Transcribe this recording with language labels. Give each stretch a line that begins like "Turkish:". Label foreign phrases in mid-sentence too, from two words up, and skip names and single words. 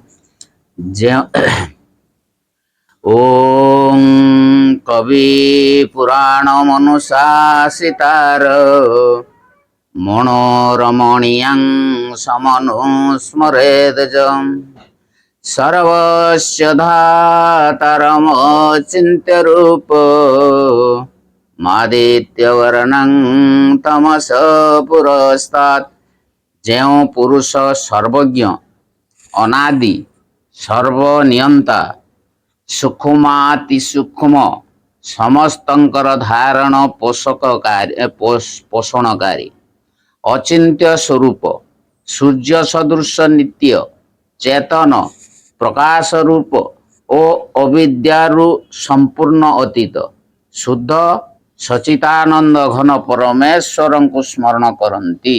Sanskrit: ओम कवि पुराण मनुशासितार मनोरमणीयं समनुस्मरेदजं सर्वस्य धातारमचिन्त्य रूप मादित्यवर्णं तमस पुरस्तात्।
Odia: ଯେଉଁ ପୁରୁଷ ସର୍ବଜ୍ଞ ଅନାଦି ସର୍ବନିୟନ୍ତା ସୂକ୍ଷ୍ମାତି ସୂକ୍ଷ୍ମ ସମସ୍ତଙ୍କର ଧାରଣ ପୋଷଣକାରୀ ଅଚିନ୍ତ୍ୟ ସ୍ୱରୂପ ସୂର୍ଯ୍ୟ ସଦୃଶ ନିତ୍ୟ ଚେତନ ପ୍ରକାଶ ରୂପ ଓ ଅବିଦ୍ୟାରୁ ସମ୍ପୂର୍ଣ୍ଣ ଅତୀତ ଶୁଦ୍ଧ ସଚିତାନନ୍ଦ ଘନ ପରମେଶ୍ୱରଙ୍କୁ ସ୍ମରଣ କରନ୍ତି।